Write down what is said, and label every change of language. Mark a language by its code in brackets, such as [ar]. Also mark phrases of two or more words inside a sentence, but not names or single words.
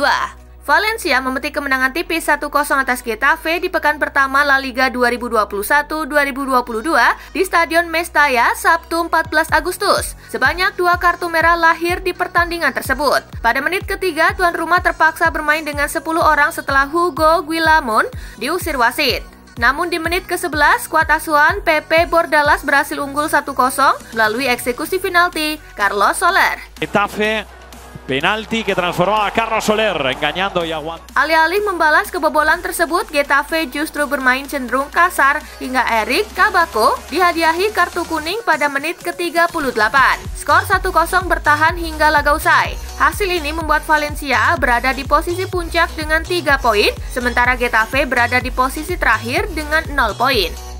[id] Valencia memetik kemenangan tipis 1-0 atas Getafe di pekan pertama La Liga 2021-2022 di Stadion Mestalla Sabtu 14 Agustus. Sebanyak 2 kartu merah lahir di pertandingan tersebut. Pada menit ketiga, tuan rumah terpaksa bermain dengan 10 orang setelah Hugo Guillamón diusir wasit. Namun di menit ke-11, skuad asuhan Pepe Bordalas berhasil unggul 1-0 melalui eksekusi penalti Carlos Soler. [es] Getafe, penalti que transformó a Carlos Soler, engañando y aguantando. [id] Alih-alih membalas kebobolan tersebut, Getafe justru bermain cenderung kasar hingga Eric Kabako dihadiahi kartu kuning pada menit ke-38. Skor 1-0 bertahan hingga laga usai. Hasil ini membuat Valencia berada di posisi puncak dengan 3 poin, sementara Getafe berada di posisi terakhir dengan 0 poin.